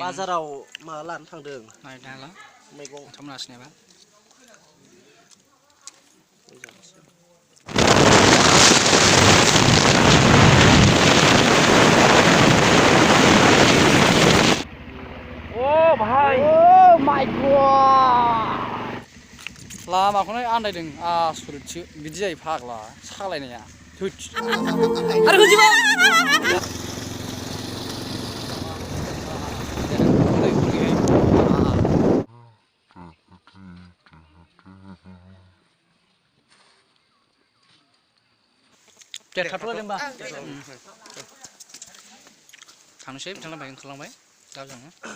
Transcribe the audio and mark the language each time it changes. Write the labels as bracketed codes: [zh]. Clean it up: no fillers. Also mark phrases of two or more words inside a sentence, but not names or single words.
[brx] बाजाराव मा लानो थांदों नायनाला मैगं नोंथांमोना सिनायबा [en] Oh my god [brx] लामाखौनो आन्दायदों आसुरितसो बिदि जायो फाग्ला सालायनाया आरो होजिबा थाथ'लायदों होनबा थांनोसै बिथांना बाइक ओंखारलांबाय दा जोङो